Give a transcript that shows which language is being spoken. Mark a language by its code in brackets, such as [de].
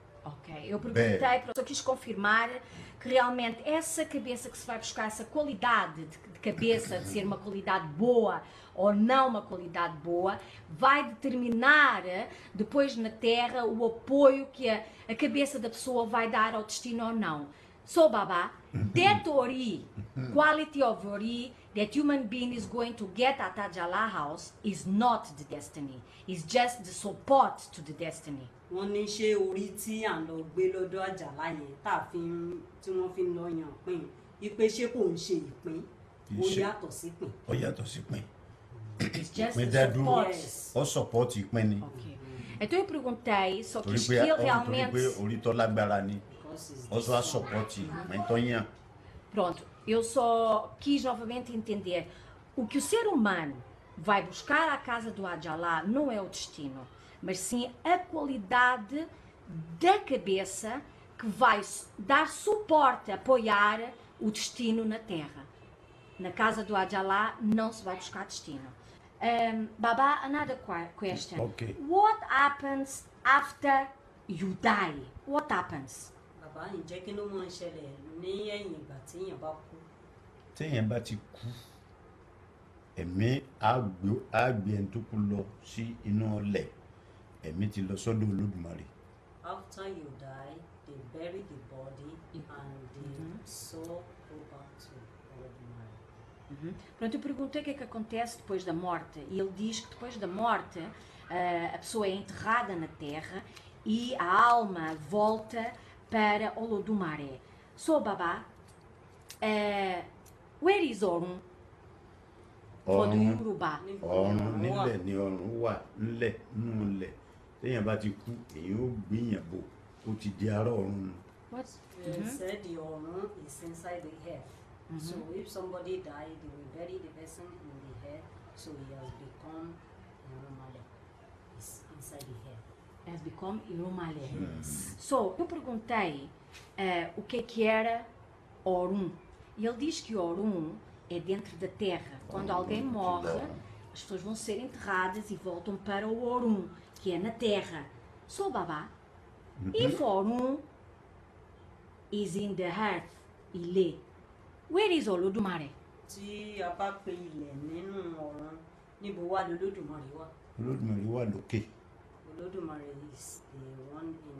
[pt] Ok, eu perguntei, eu quis confirmar que realmente essa cabeça que se vai buscar, essa qualidade de cabeça, de ser uma qualidade boa ou não uma qualidade boa, vai determinar depois na Terra o apoio que a cabeça da pessoa vai dar ao destino ou não. [en] So Baba, that Ori, quality of Ori that human being is going to get at Ajala house is not the destiny. It's just the support to the destiny. [yo] Wọ́n ní ṣé orí tí à ń lọ gbé lọ́dọ̀ Àjàlá yẹn tí wọ́n fi ń lọ yàn pín, wípé ṣé kò ń ṣe ìpín, ó yàtọ̀ sí pín. Ó yàtọ̀ sí pín. [en] It's just the support. [yo] Ó support ìpín ni. [en] Okay. [pt] Então eu perguntei, só que ele realmente... [yo] Torí pé orí tó lágbára ni. Ó só support ìpín tó yàn. [pt] Pronto, eu só quis novamente entender. O que o ser humano vai buscar à casa do Ajala não é o destino, mas sim a qualidade da cabeça que vai dar suporte, apoiar o destino na Terra. Na casa do Ajala não se vai buscar destino. [en] Baba, another question. Okay. What happens after you die? What happens? [yo] bàbá ǹjẹ́ kí ló máa ń ṣẹlẹ̀ ní ẹ̀yìn ìgbà tí èèyàn bá kú? téèyàn bá ti kú ẹ̀mí á gbé ẹni tó kú lọ sí inú ọlẹ̀, ẹ̀mí ti lọ sọ́dọ̀ Olódùmarè. [en] After you die, they bury the body and the soul go back to Olodumare. [pt] Pronto, eu perguntei o que é que acontece depois da morte e ele diz que depois da morte a pessoa é enterrada na terra e a alma volta para Olodumare. [en] So, Baba, where is Orun for the Yoruba? [yo] Ọ̀run nílẹ̀ ni ọ̀run wà, nílẹ̀ nínú ilẹ̀. Téèyàn bá ti kú èyí ó gbìyàn bò ó ti di ará ọ̀run. [en] What? They said the Orun is inside the earth. So if somebody died, they will bury the person in the earth. So he has become Irumale. It's inside the earth. Has become Irumale. [pt] So, eu perguntei o que era Orun. E ele diz que Orun é dentro da terra. Quando alguém morre, as pessoas vão ser enterradas e voltam para o Orun, que é na terra. [en] So, Baba, if Orun is in the earth, Ile, where is Olodumare? [yo] Tí a bá pe ilẹ̀ nínú ọ̀run, níbo wà l'Olódùmarè wà? Olódùmarè wà lókè. [en] Olódùmarè is the one